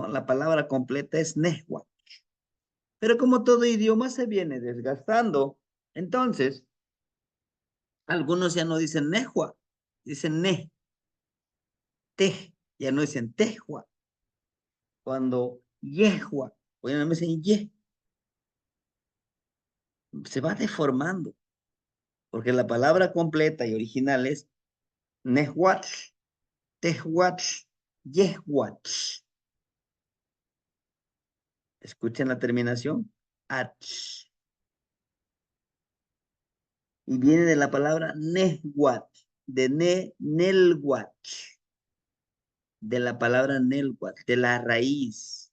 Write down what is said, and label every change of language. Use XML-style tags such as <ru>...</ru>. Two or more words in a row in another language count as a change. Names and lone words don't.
<es>La palabra completa es nehua. Pero como todo idioma se viene desgastando, entonces algunos ya no dicen nehua, dicen ne, te, ya no dicen tejua. Cuando yehua, o ya no me dicen ye, se va deformando, porque la palabra completa y original es nehuatl, tehuatl, yehuatl. Escuchen la terminación, ach. Y viene de la palabra nehuatl, de nelhuatl, de la palabra nelhuatl, de la raíz.</es>